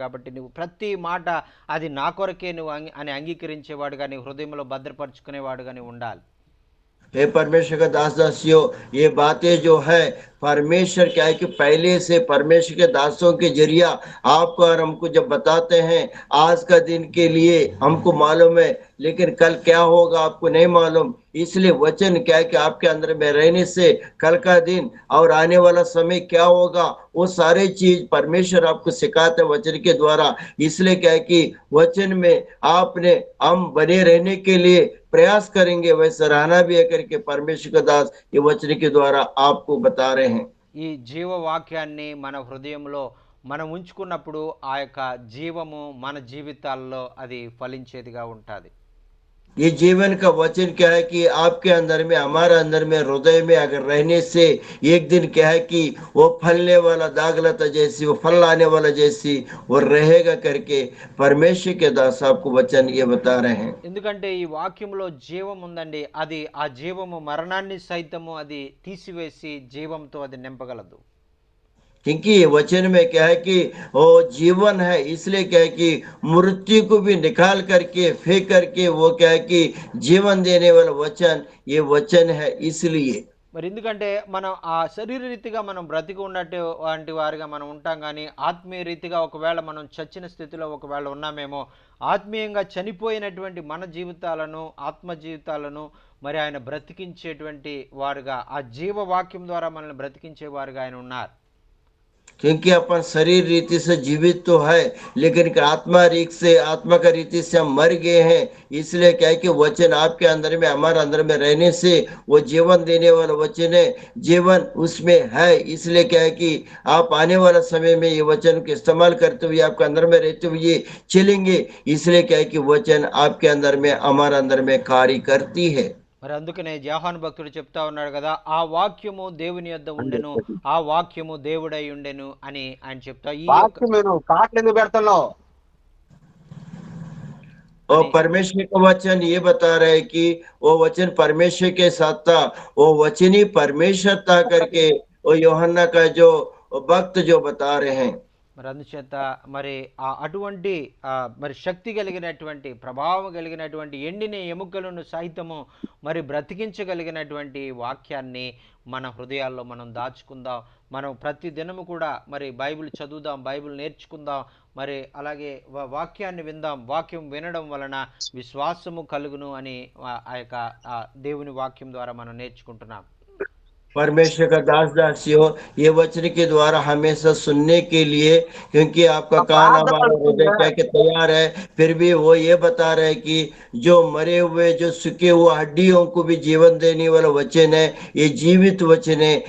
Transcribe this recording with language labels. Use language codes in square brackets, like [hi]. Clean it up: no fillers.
[te] కాబట్టి నువ్వు ప్రతి మాట అది నా కొరకే నువ్వు అని అంగీకరించేవాడుగా, నీ హృదయంలో భద్రపరుచుకునేవాడుగా నువ్వు ఉండాలి. [hi] हे परमेश्वर का दास दासियों, ये बातें जो है परमेश्वर क्या है कि पहले से परमेश्वर के दासों के जरिया आपको और हमको जब बताते हैं, आज का दिन के लिए हमको मालूम है, लेकिन कल क्या होगा आपको नहीं मालूम। इसलिए वचन क्या है कि आपके अंदर में रहने से कल का दिन और आने वाला समय क्या होगा, वो सारे चीज परमेश्वर आपको सिखाते हैं वचन के द्वारा। इसलिए क्या है कि वचन में आपने हम बने रहने के लिए प्रयास करेंगे, वैसा रहना भी है करके परमेश्वर का दास ये वचन के द्वारा आपको बता रहे हैं। [te] ఈ జీవవాక్యాన్ని మన హృదయంలో మనం ఉంచుకున్నప్పుడు ఆ యొక్క జీవము మన జీవితాల్లో అది ఫలించేదిగా ఉంటుంది. [hi] ये जीवन का वचन क्या है कि आपके अंदर में, हमारे अंदर में, हृदय में अगर रहने से एक दिन क्या है कि वो फलने वाला दाग लता जैसी, वो फल लाने वाला जैसी वो रहेगा करके परमेश्वर के दास आपको वचन ये बता रहे हैं। [te] ఎందుకంటే ఈ వాక్యంలో జీవం ఉందండి. అది ఆ జీవము మరణాన్ని సైతము అది తీసివేసి జీవంతో అది నింపగలదు. [hi] क्योंकि वचन में क्या है कि वो जीवन है, इसलिए क्या है कि मृत्यु को भी निकाल करके फेंक करके वो क्या है कि जीवन देने वाला वचन ये वचन है। इसलिए [te] మరి ఎందుకంటే మనం ఆ శరీర రీతిగా మనం బ్రతికి ఉన్నట్టు వంటి వారిగా మనం ఉంటాం కానీ ఆత్మీయ రీతిగా ఒకవేళ మనం చచ్చిన స్థితిలో ఒకవేళ ఉన్నామేమో, ఆత్మీయంగా చనిపోయినటువంటి మన జీవితాలను, ఆత్మ జీవితాలను మరి ఆయన బ్రతికించేటువంటి వారుగా, ఆ జీవవాక్యం ద్వారా మనల్ని బ్రతికించే వారుగా ఆయన ఉన్నారు. [hi] क्योंकि अपन शरीर रीति से जीवित तो है, लेकिन आत्मा रीत से, आत्मा का रीति से हम मर गए हैं। इसलिए क्या है कि वचन आपके अंदर में, हमारे अंदर में रहने से वो जीवन देने वाला वचन है, जीवन उसमें है। इसलिए क्या है कि आप आने वाला समय में ये वचन को इस्तेमाल करते हुए आपके अंदर में रहते हुए चलेंगे। इसलिए क्या है कि वचन आपके अंदर में, हमारे अंदर में कार्य करती है। [te] మరి అందుకనే యోహాను భక్తుడు చెప్తా ఉన్నాడు కదా, ఆ వాక్యము దేవుని యొద్ద ఉండెను, ఆ వాక్యము దేవుడై ఉండెను అని ఆయన చెప్తా. ఈ యొక్క కాట్లు ఎందుకు పెడుతున్నావు? [hi] और परमेश्वर का वचन ये बता रहा है कि वो वचन परमेश्वर के साथ था, वो वचन ही परमेश्वर था करके वो यूहन्ना का जो वक्त जो बता रहे हैं। [te] మరి అందుచేత మరి అటువంటి మరి శక్తి కలిగినటువంటి ప్రభావం కలిగినటువంటి ఎండిన ఎముకలను సైతము మరి బ్రతికించగలిగినటువంటి వాక్యాన్ని మన హృదయాల్లో మనం దాచుకుందాం. మనం ప్రతి దినము కూడా మరి బైబిల్ చదువుదాం, బైబిల్ నేర్చుకుందాం, మరి అలాగే వాక్యాన్ని విందాం. వాక్యం వినడం వలన విశ్వాసము కలుగును అని ఆ యొక్క దేవుని వాక్యం ద్వారా మనం నేర్చుకుంటున్నాం. [hi] परमेश्वर का दास दासियों, ये वचन के द्वारा हमेशा सुनने के लिए, क्योंकि आपका कान हमारा हृदय क्या कि तैयार है, फिर भी वो ये बता रहे कि जो मरे हुए जो सूखे हुए हड्डियों को भी जीवन देने वाला वचन है, ये जीवित वचन है।